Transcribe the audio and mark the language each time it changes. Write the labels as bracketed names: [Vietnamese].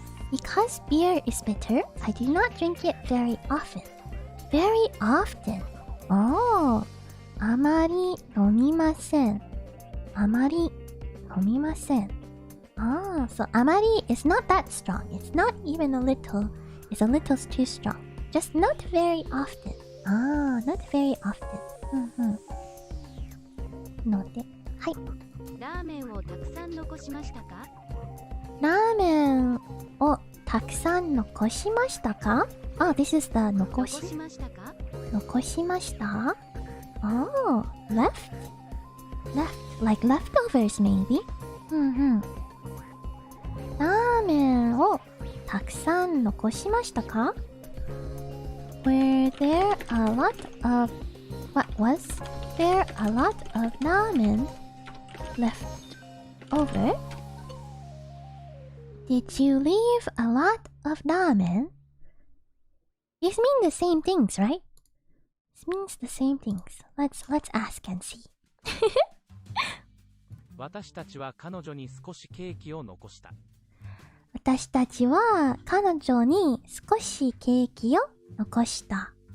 [English] Because beer is bitter, I do not drink it very often. Very often. [Japanese] Oh, あまり飲みません。あまり飲みません。 [English] Ah, so あまり is not that strong. It's not even a little. It's a little too strong. Just not very often. Ah, not very often. [Japanese] ので、はい。ラーメンをたくさん残しましたか？ラーメンをたくさん残しましたか？ [English] Oh, this is the [Japanese] 残しましたか？残しました？ [English] Oh, left? Left, like leftovers maybe? [Japanese] ラーメンをたくさん残しましたか？ [English] Were there a lot of... What was there a lot of ramen left over? Did you leave a lot of ramen? These mean the same things, right? This means the same things. Let's ask and see. [Japanese] 私たちは彼女に少しケーキを残した。私たちは彼女に少しケーキを残した。